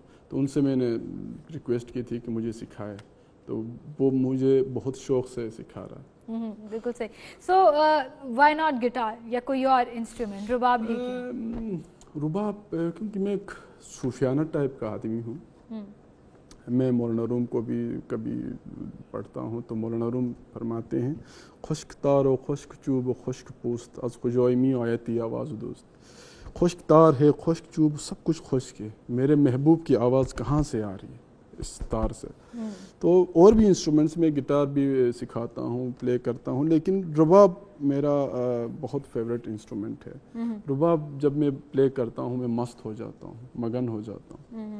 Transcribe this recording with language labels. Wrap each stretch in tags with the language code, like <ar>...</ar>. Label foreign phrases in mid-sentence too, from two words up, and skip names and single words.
<ur>تو ان سے میں نے ریکویسٹ کی تھی کہ مجھے سکھائے، تو وہ مجھے بہت شوق سے سکھا رہا. بالکل صحیح.</ur> <en>so why not</en> <ur>گٹار یا کوئی اور انسٹرومنٹ؟ رباب ہی کیوں؟ رباب کیونکہ میں ایک صوفیانہ ٹائپ کا آدمی ہوں. میں مولانا روم کو بھی کبھی پڑھتا ہوں تو مولانا روم فرماتے ہیں</ur> <fa>خشک تار و خشک چوب و خشک پوست از کجای می آیتی آواز دوست.</fa> <ur>خشک تار ہے، خشک چوب، سب کچھ خشک ہے، میرے محبوب کی آواز کہاں سے آ رہی ہے؟ اس تار سے. تو اور بھی انسٹرومنٹس میں گٹار بھی سکھاتا ہوں، پلے کرتا ہوں، لیکن رباب میرا بہت فیوریٹ انسٹرومنٹ ہے. رباب جب میں پلے کرتا ہوں میں مست ہو جاتا ہوں، مگن ہو جاتا ہوں.</ur>